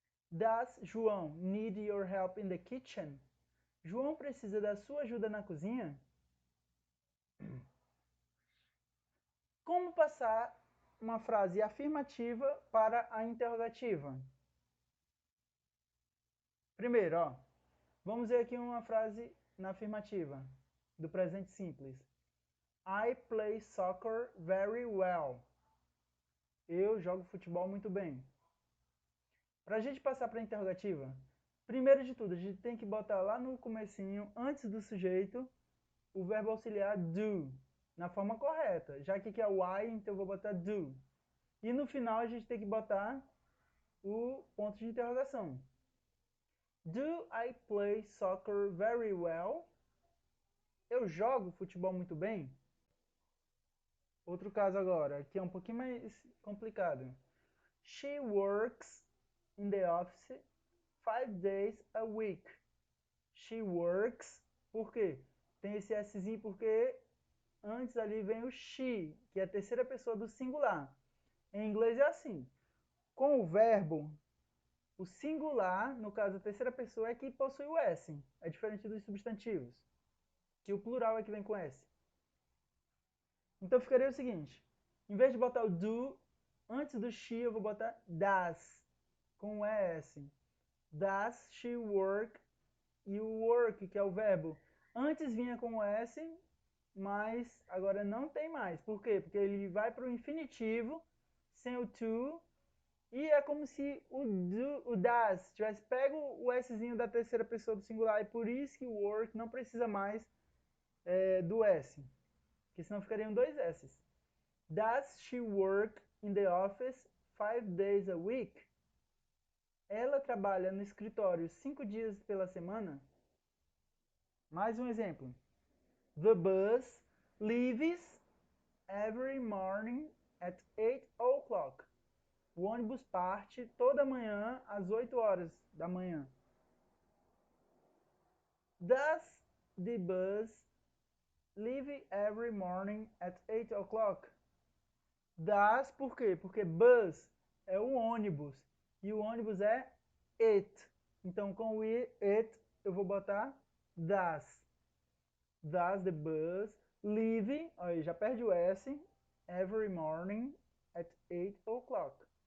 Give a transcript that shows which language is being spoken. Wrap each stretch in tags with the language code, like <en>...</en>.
<en>Does João need your help in the kitchen?</en> <pt>João precisa da sua ajuda na cozinha? Como passar uma frase afirmativa para a interrogativa? Primeiro, vamos ver aqui uma frase na afirmativa, do presente simples.</pt> <en>I play soccer very well.</en> <pt>Eu jogo futebol muito bem. Para a gente passar para a interrogativa, primeiro de tudo, a gente tem que botar lá no comecinho, antes do sujeito, o verbo auxiliar do, na forma correta. Já que aqui é o I, então eu vou botar do. E no final a gente tem que botar o ponto de interrogação.</pt> <en>Do I play soccer very well?</en> <pt>Eu jogo futebol muito bem? Outro caso agora, que é um pouquinho mais complicado.</pt> <en>She works in the office 5 days a week. She works,</en> <pt>por quê? Tem esse Szinho porque antes ali vem o she, que é a terceira pessoa do singular. Em inglês é assim. Com o verbo, o singular, no caso a terceira pessoa, é que possui o S. É diferente dos substantivos, que o plural é que vem com S. Então ficaria o seguinte. Em vez de botar o do, antes do she eu vou botar does, com o ES.</pt> <en>Does she work?</en> <pt>E o work, que é o verbo, antes vinha com o S, mas agora não tem mais. Por quê? Porque ele vai para o infinitivo, sem o to, e é como se o das tivesse pego o Szinho da terceira pessoa do singular, e por isso que o work não precisa mais do S, porque senão ficariam dois S's.</pt> <en>Does she work in the office 5 days a week?</en> <pt>Ela trabalha no escritório 5 dias pela semana? Mais um exemplo.</pt> <en>The bus leaves every morning at 8 o'clock.</en> <pt>O ônibus parte toda manhã às 8 horas da manhã.</pt> <en>Does the bus leave every morning at 8 o'clock?</en> <pt>Does por quê? Porque bus é o ônibus e o ônibus é it. Então com o it eu vou botar does.</pt> <en>Does the bus leave,</en> <pt>aí já perde o S,</pt> <en>every morning at 8 o'clock.</en>